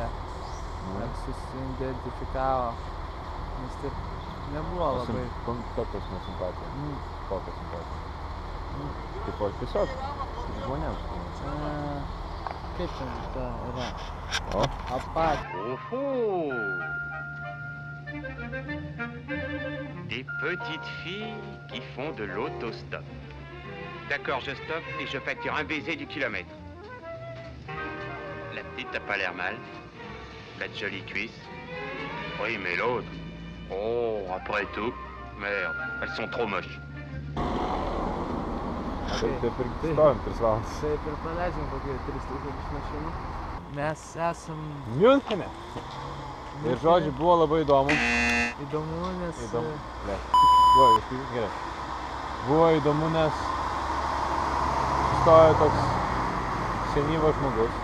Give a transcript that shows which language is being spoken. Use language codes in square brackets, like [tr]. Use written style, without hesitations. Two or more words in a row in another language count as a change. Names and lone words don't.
[lt] Ar susidentifikavo. Nes taip nebuvo labai. Kokios nesimpatija? Kokios simpatija? Tipo, tiesiog žmonėms. Kaip čia ta yra? O? Apatija. Oh. [fr] Des petites filles qui font de l'autostop. D'accord, je stoppe et je facture un baiser du kilomètre. La petite n'a pas l'air mal. Elle a de jolies cuisses. Oui, mais l'autre... Oh, après tout, merde, elles sont trop moches. [lt] Taip ir stovim 3 valandas. Taip ir praleidžiam kokį 3000 mašinų. Mes esam Miunchene. Ir žodžiai buvo labai įdomu. Įdomu, nes... Gerai. Buvo įdomu, nes stojo toks senyvas žmogus.